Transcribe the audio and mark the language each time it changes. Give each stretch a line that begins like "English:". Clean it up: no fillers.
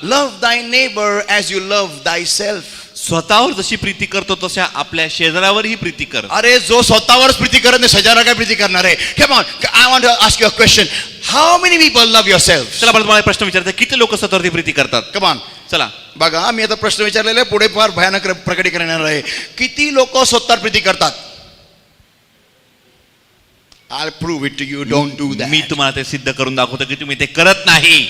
English: love thy neighbor as you love thyself.
Marathi: स्वतःवर जशी प्रीती करतो तशा आपल्या शेजाऱ्यावरही प्रीती कर. अरे जो स्वतःवरच प्रीती करत नाही, शेजाऱ्याला काय प्रीती करणार आहे?
English: Come on, I want to ask you a question. How many people love yourselves?
Marathi: चला मला तुम्हाला एक प्रश्न विचारते, किती लोक स्वतःवरती प्रीती करतात?
English: Come on.
Marathi: चला बघा, मी आता प्रश्न विचारलेला आहे, पुढे फार भयानक प्रकटीकरण येणार आहे. किती लोक स्वतःवर प्रीती करतात?
English: I'll prove it to you. Don't do that.
Marathi: मी तुम्हाला ते सिद्ध करून दाखवतो की तुम्ही ते करत नाही.